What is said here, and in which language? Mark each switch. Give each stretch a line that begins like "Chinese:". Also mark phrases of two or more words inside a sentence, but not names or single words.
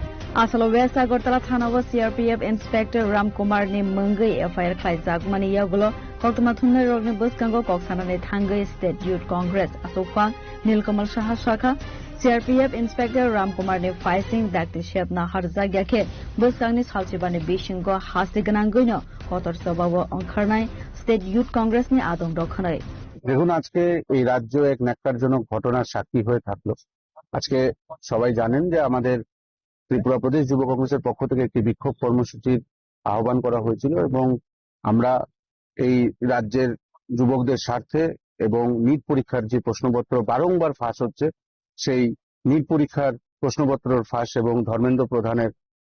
Kok Borok: आसल वेस्ट आगरतला थानाव सीआरपीएफ इंस्पेक्टर रामकुमार नि मंगै एफआईआर खालायजाक माने यागुलो कक्तमा थुनलाइ रगनि बसकांगो कक्सानानै थांगै स्टेट युथ कांग्रेस असोफां नीलकमल साहा शाखा सीआरपीएफ इंस्पेक्टर रामकुमार नि फाइसिंग दाक्ति शेपना हरजाक याखे बसकांगनि सालचिबानि बिसिंगो हासिगनांगैनो कतर सभाव अंखारनाय स्टेट युथ कांग्रेस नि आदम दखनै
Bangla: দেখুন আজকে এই রাজ্য এক ন্যাক্কারজনক ঘটনার সাক্ষী হয়ে থাকলো। আজকে সবাই জানেন যে আমাদের ত্রিপুরা প্রদেশ যুব কংগ্রেসের পক্ষ থেকে একটি বিক্ষোভ কর্মসূচির আহ্বান করা হয়েছিল এবং আমরা এই রাজ্যের যুবকদের স্বার্থে এবং নিট পরীক্ষার যে প্রশ্নপত্র বারংবার ফাঁস হচ্ছে সেই নিট পরীক্ষার প্রশ্নপত্রের ফাঁস এবং ধর্মেন্দ্র প্রধানের